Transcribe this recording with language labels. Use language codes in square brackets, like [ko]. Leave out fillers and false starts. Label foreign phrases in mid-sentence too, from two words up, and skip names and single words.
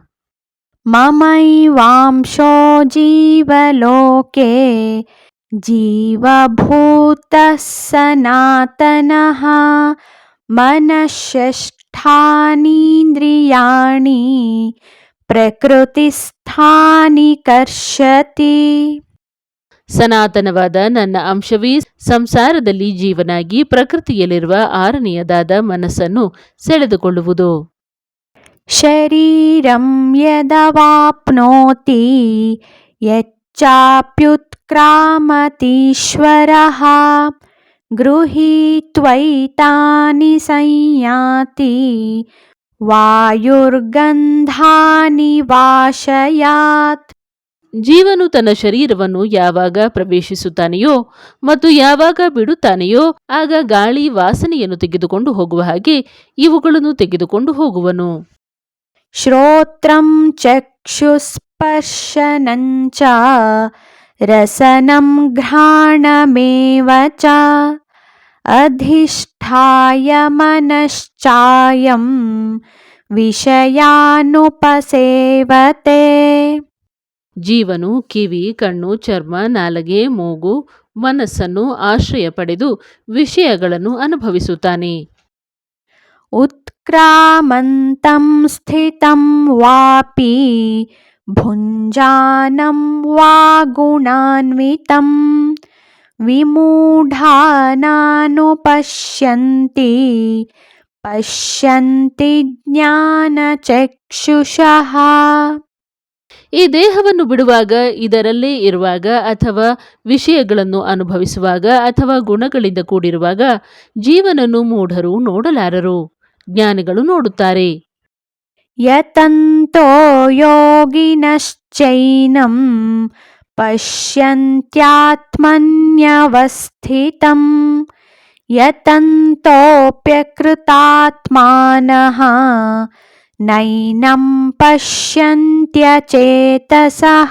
[sa] ಮಮೈವಾಂಶೋ ಜೀವಲೋಕೆ ಜೀವಭೂತಃ ಸನಾತನಃ ಮನಃಷಷ್ಠಾನೀಂದ್ರಿಯಾಣಿ ಪ್ರಕೃತಿಸ್ಥಾನಿ ಕರ್ಷತಿ. [kn] ಸನಾತನವಾದ ನನ್ನ ಅಂಶವೇ ಸಂಸಾರದಲ್ಲಿ ಜೀವನಾಗಿ ಪ್ರಕೃತಿಯಲ್ಲಿರುವ ಆರನೆಯದಾದ ಮನಸ್ಸನ್ನು ಸೆಳೆದುಕೊಳ್ಳುವುದು. [sa] ಶರೀರಂ ಯದವಾಪ್ನೋತಿ ಯಚ್ಚಾಪ್ಯುತ್ಕ್ರಾಮತೀಶ್ವರಃ ಗೃಹೀತ್ವೈತಾನಿ ಸಂಯಾತಿ ವಾಯುರ್ಗಂಧಾನಿ ವಾಶಯಾತ್. [kn] ಜೀವನು ತನ್ನ ಶರೀರವನ್ನು ಯಾವಾಗ ಪ್ರವೇಶಿಸುತ್ತಾನೆಯೋ ಮತ್ತು ಯಾವಾಗ ಬಿಡುತ್ತಾನೆಯೋ ಆಗ ಗಾಳಿ ವಾಸನೆಯನ್ನು ತೆಗೆದುಕೊಂಡು ಹೋಗುವ ಹಾಗೆ ಇವುಗಳನ್ನು ತೆಗೆದುಕೊಂಡು ಹೋಗುವನು. [sa] ಶ್ರೋತ್ರಂ ಚಕ್ಷುಸ್ಪರ್ಶನಂಚ रसनं घ्राणमेव च अधिष्ठाय मनश्चायं विषयानुपसेवते. [kn] ಜೀವನು ಕಿವಿ, ಕಣ್ಣು, ಚರ್ಮ, ನಾಲಗೆ, ಮೂಗು, ಮನಸ್ಸನ್ನು ಆಶ್ರಯ ಪಡೆದು ವಿಷಯಗಳನ್ನು ಅನುಭವಿಸುತ್ತಾನೆ. [sa] उत्क्रामन्तं स्थितं वापि भुञ्जानं वा गुणान्वितं विमूढानानुपश्यन्ति पश्यन्ति ज्ञानचक्षुषः. [kn] ಈ ದೇಹವನ್ನು ಬಿಡುವಾಗ, ಇದರಲ್ಲೇ ಇರುವಾಗ, ಅಥವಾ ವಿಷಯಗಳನ್ನು ಅನುಭವಿಸುವಾಗ, ಅಥವಾ ಗುಣಗಳಿಂದ ಕೂಡಿರುವಾಗ ಜೀವನನ್ನು ಮೂಢರು ನೋಡಲಾರರು, ಜ್ಞಾನಿಗಳು ನೋಡುತ್ತಾರೆ. [sa] ಯತಂತೋ ಯೋಗಿನಶ್ಚೈನಂ ಪಶ್ಯಂತ್ಯಾತ್ಮನ್ಯವಸ್ಥಿತಂ ಯತಂತೋಪ್ಯಕೃತಾತ್ಮಾನಃ ನೈನಂ ಪಶ್ಯಂತ್ಯಚೇತಸಃ.